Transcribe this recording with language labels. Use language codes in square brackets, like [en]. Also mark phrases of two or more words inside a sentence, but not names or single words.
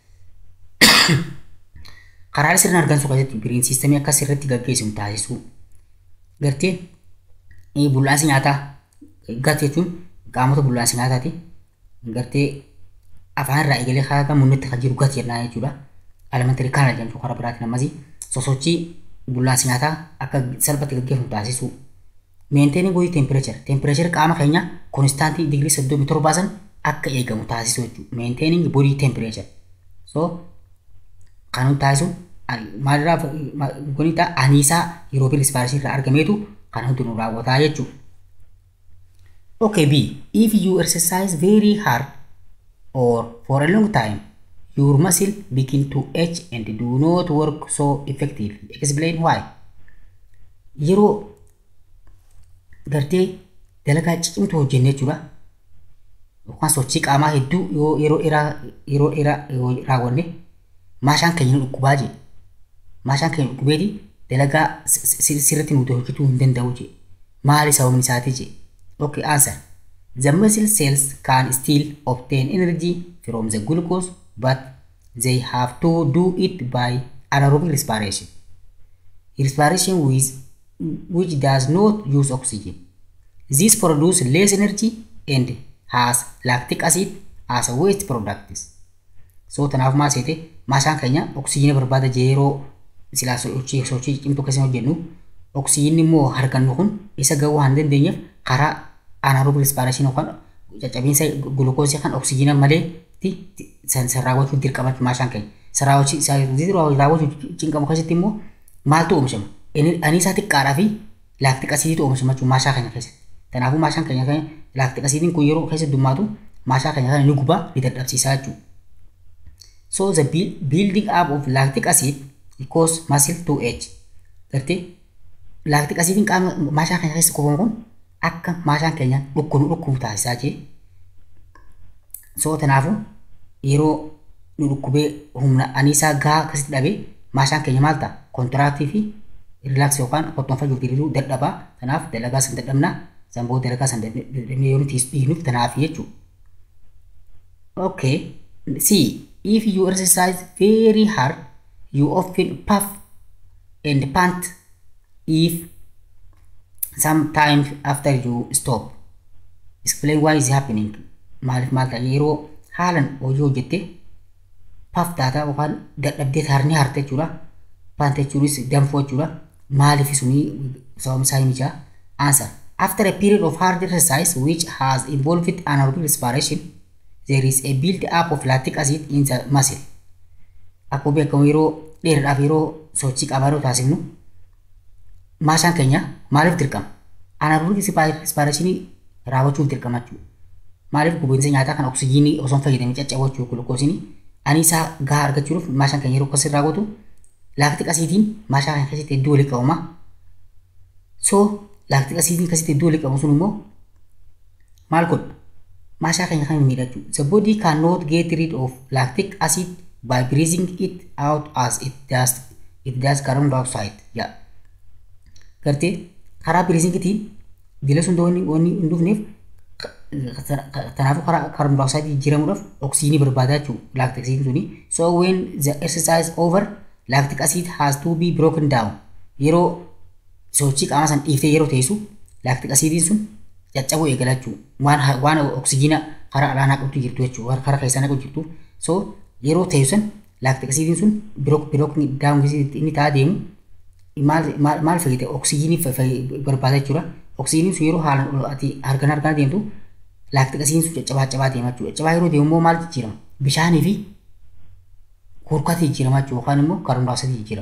[om] karaa sirna argansuu keessatti biriin siistemii akka sirriitti gaggeessu taasisuu gartee bullaansi nyaataa gat jechuun qaamota bullaansi nyaataati gartee afaan irraa eegalee karaa munnitti kan jiru gat jennaan jechuudha. Elementary kana jedhamtu karaa biraatiin ammasii sosochii bullaansi nyaataa akka salphatti gaggeeffamu taasisuu. [en] Maintaining body temperature [om] qaama keenya constantii digirii 37 akka eegamu taasisuu jechuudha. [en] Maintaining body temperature. [om] So kan taasisu maalirraa kuni ta'a aniisaa [en] aerobic respiration [om] irraa argameetu kan hundinuu raawwataa jechuudha. [en] Okay, B. If you exercise very hard or for a long time, your muscle begin to ache and do not work so effectively. Explain why. [om] Yeroo gartee dalagaa cicimtuu hojjenne jechuudha. Yookaan sochii qaamaa hedduu yeroo dheeraa raawwanne maashaan keenya dhukkubaa jee. Maashaan keenya dhukkubeeti dalagaa sirriitti nuti hojjetuu hin danda'u jee. Maali sababni isaatii jee? [en] Okay, answer. The muscle cells can still obtain energy from the glucose, but they have to do it by anaerobic respiration. Respiration which does not use oxygen. This produces less energy and has lactic acid as a waste product. [om] So tanaaf maal seete maashaan keenya oksijiina barbaada yeroo silaa sochii cimtuu keessa hojjennu oksijiinni immoo hargannu kun isa gahuu waan dandeenyeef karaa [en] anaerobic respiration [om] yookaan caccabiinsa gulukoosii kan oksijiina malee raawwachuu dirqama maashaan keenya raawwachuu cinqamu keessatti immoo maaltu oomishama aniisaa xiqqaadhaa fi laaktik asiidiitu oomishama jechuudha maashaa keenya keessatti. Kanaafuu maashaan keenya laaktik asiidiin kun yeroo keessa dummaatu maashaa keenya kana ni gubaa ni dadhabsiisaa jechuudha. [en] So the building up of lactic acid cause muscle to age. [om] Gartee [en] lactic acidiin [om] qaama maashaa keenya keessa kuufamu kun akka maashaan keenya dhukkubu taasisaa jee. So kanaafuu yeroo nu dhukkubee humna aniisaa gahaa akkasitti dhabee maashaan keenya maal ta'a? Kontiraaktii fi rilaaks yookaan qottoonfaa jiruu dadhabaa. Kanaaf dalagaa san dadhabnaa zamboo dalagaa san dadhabnee yoo nuti dhiifnuuf tanaaf jechuudha. [en] Okay, see, if you exercise very hard, you often puff and pant if sometimes after you stop. Explain why is happening. [om] Maalif maal ta'a yeroo haalan hojii hojjette puff taata yookaan dadhabdee harni harte jechuudha. Pant jechuunis danfoo jechuudha. Maalif suni sababni isaa himichaa? [en] Answer. After a period of hard exercise which has involved anaerobic respiration, there is a build up of lactic acid in the muscle. [om] Akkuma beekamu yeroo dheeraadhaaf yeroo sochii qaamaa yeroo taasifnu maashaan keenya maaliif dirqama? [en] Anaerobic respiration [om] raawwachuuf dirqama jechuudha. Maaliif gubiinsa nyaataa kan oksijiinii osoo hin fayyadamin caccabuu jechuudha gulukoosiin aniisaa gahaa argachuudhaaf maashaan keenya yeroo akkasii raawwatu [en] lactic acidiin [om] maashaa keenya keessatti iddoo walitti qabama. So [en] lactic acidiin [om] keessatti iddoo walitti qabamu sun immoo maal godha? Maashaa keenya kan miidhachuu. [en] The body cannot get rid of lactic acid by breathing it out as it does carbon dioxide. Yeah. [om] Gartee karaa breathingitiin dila sun wanni hin dhufneef kanaafuu karaa [en] carbon dioxide [om] jijjiiramuudhaaf oksijiinii barbaada jechuudha [en] lactic acidiin [om] suni. [en] So when the exercise over, lactic acid has to be broken down. [om] Yeroo sochii qaama san dhiiftee yeroo teessu [en] lactic acidiin [om] sun caccabuu eegala jechuudha. Waan oksijiina karaa alaanaa qabdu jirtu jechuudha. Karaa keessaa naqu jirtu. So yeroo teessan [en] lactic acidiin [om] sun [en] broken down [om] inni ta'a deemu maal fayyada oksijiinii barbaada jechuudha. Oksijiiniin sun yeroo haalaan ati harkaan deemtu [en] lactic acidiin [om] sun caccabaa deema jechuudha. Caccabaa yeroo deemu immoo maal jijjiirama? Bishaanii fi kurkaatti jijjiirama jechuudha yookaan immoo [en] carbon dioxide [om] jijjiirama.